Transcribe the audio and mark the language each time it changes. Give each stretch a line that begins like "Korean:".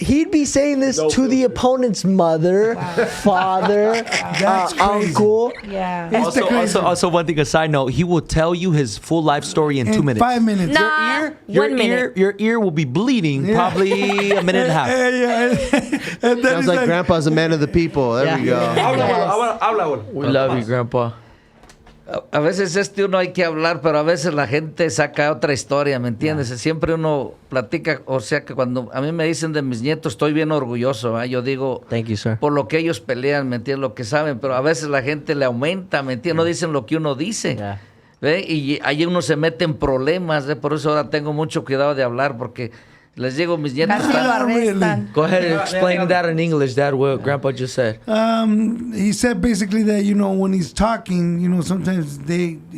English: He'd be saying this to the opponent's mother, father, uncle. Yeah. Also, one thing, a side note, he will tell you his full life story in 2 minutes. 5 minutes. Nah, Your 1 minute. Your ear will be bleeding probably a minute and a half. And then Sounds he's like Grandpa's a man of the people. There we go. We love you, Grandpa.
Spanish: A veces uno hay que hablar, pero a veces la gente saca otra historia, ¿me entiendes? Siempre uno platica, o sea que cuando a mí me dicen de mis nietos, estoy bien orgulloso, ¿eh? Yo digo,
English: Thank you, sir.
Spanish: por lo que ellos pelean, ¿me entiendes? Lo que saben, pero a veces la gente le aumenta, ¿me entiendes? No dicen lo que uno dice.
English: Yeah.
Spanish: ¿Ve? Y ahí uno se mete en problemas, ¿eh? Por eso ahora tengo mucho cuidado de hablar, porque les digo, mis nietos Casi lo arrestan.
English: Go ahead and explain that in English, Dad, what Grandpa just said. He said basically that, you know, when he's talking, you know, sometimes the